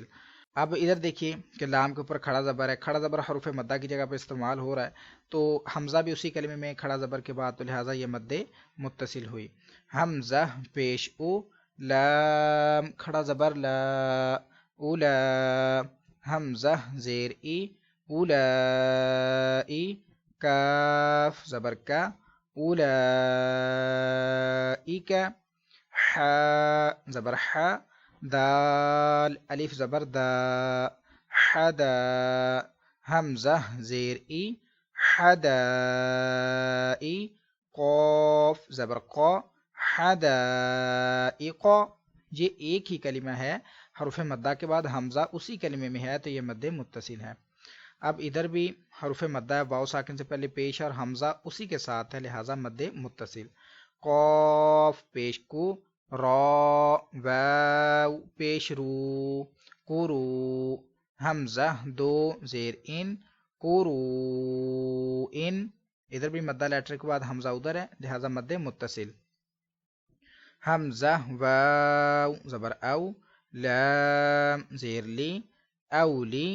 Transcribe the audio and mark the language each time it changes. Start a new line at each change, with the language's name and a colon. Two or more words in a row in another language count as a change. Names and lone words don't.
Urdu: اب ادھر دیکھیے کہ لام کے اوپر کھڑا زبر ہے، کھڑا زبر حروف مدہ کی جگہ پہ استعمال ہو رہا ہے تو حمزہ بھی اسی کلمے میں کھڑا زبر کے بعد تو لہٰذا یہ مد متصل ہوئی. حمزہ پیش او، لام کھڑا زبر لا، اولا. حمزہ زیر ای، اولا ای. کاف زبر کا، اولئک. حا زبر حا، دال الف زبر دا، حدا. حمزہ زیر ای، حدائی. قوف زبر قا، حدائق. یہ ایک ہی کلمہ ہے، حروف مدہ کے بعد حمزہ اسی کلمے میں ہے تو یہ مد متصل ہے. اب ادھر بھی حروف مدہ ہے، واو ساکن سے پہلے پیش اور حمزہ اسی کے ساتھ ہے لہٰذا مد متصل. قاف پیش کو، را واو پیش رو، قرو. حمزہ دو زیر ان، قرو ان. ادھر بھی مدہ لیٹر کے بعد حمزہ ادھر ہے لہٰذا مد متصل. حمزہ واو زبر او، لام زیر لی، اولی.